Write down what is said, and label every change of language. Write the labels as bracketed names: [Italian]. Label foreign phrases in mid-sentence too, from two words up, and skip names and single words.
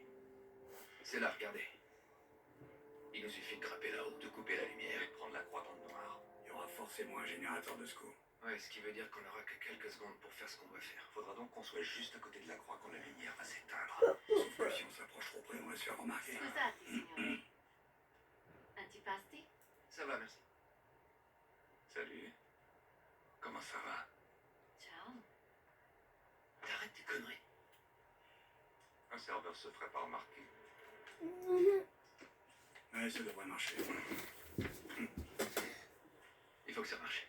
[French] C'est là, regardez. Il nous suffit de grimper là-haut, de couper la lumière et de prendre la croix dans le noir. Il y aura forcément un générateur de secours. Ouais, ce qui veut dire qu'on n'aura que quelques secondes pour faire ce qu'on va faire. Faudra donc qu'on soit juste à côté de la croix quand la lumière va s'éteindre. Sauf que si on s'approche trop près, on va se faire remarquer. [Italian] Scusate, signore. Antipasti? [French] Ça va, merci. Salut. Comment ça va? Ciao. T'arrêtes tes conneries. Un serveur se ferait pas remarquer. Mhm. Ouais, ça devrait marcher. Il faut que ça marche.